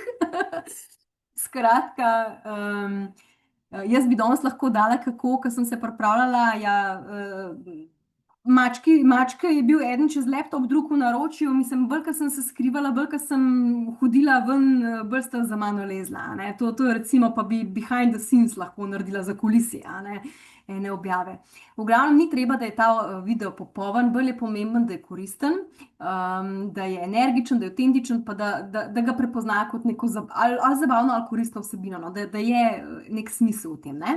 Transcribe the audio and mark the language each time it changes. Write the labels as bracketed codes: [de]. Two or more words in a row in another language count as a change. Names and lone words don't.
[sl] Skratka, jaz bi danes lahko dala kako, ko sem se pripravljala, ja, mačke je bil eden čez laptop, drug v naročju, mislim, bolj, ko sem se skrivala, bolj, ko sem hodila ven, bolj sta za mano lezla, ne. To je recimo pa bi [en] behind the scenes [sl] lahko naredila za kulisi, a ne, ene objave. V glavnem ni treba, da je ta video popoln, bolj je pomemben, da je koristen, da je energičen, da je avtentičen, pa da ga prepoznajo kot neko ali zabavno ali koristno vsebino, no, da je nek smisel v tem, ne.